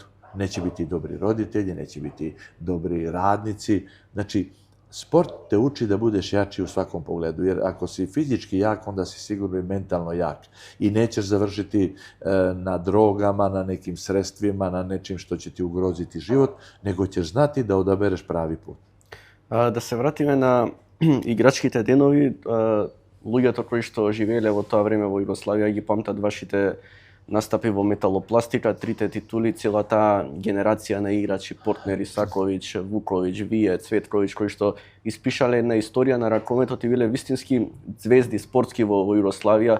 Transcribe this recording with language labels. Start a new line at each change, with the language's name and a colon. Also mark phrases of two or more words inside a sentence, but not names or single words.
Serbian: Neće biti dobri roditelji, neće biti dobri radnici. Znači, sport te uči da budeš jači u svakom pogledu, jer ako si fizički jak, onda si sigurno i mentalno jak. I nećeš završiti na drogama, na nekim sredstvima, na nečim što će ti ugroziti život, nego ćeš znati da odabereš pravi put.
Macedonian: Да се вратиме на играчките денови, луѓето кои што живееле во тоа време во Југославија ги памтат вашите настапи во металопластика, 3 титули, цела таа генерација на играчи, Портнер, Исаковиќ, Вуковиќ, Вие, Цветковиќ, кои што испишале една историја на ракометот и биле вистински звезди спортски во Југославија.